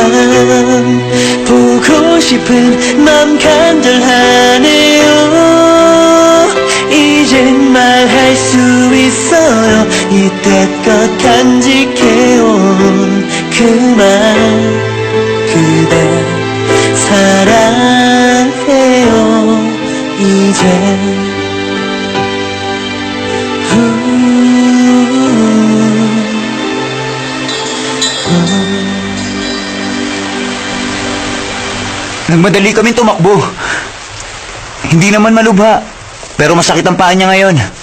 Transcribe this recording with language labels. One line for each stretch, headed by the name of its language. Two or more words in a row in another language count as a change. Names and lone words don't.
Korean: 보고 싶은 맘 간절하네요 이젠 말할 수 있어요 이때껏 간직해온 그 말 그대 사랑해요 이제
Filipino: Nagmadali kami tumakbo. Hindi naman malubha, pero masakit ang paa niya ngayon.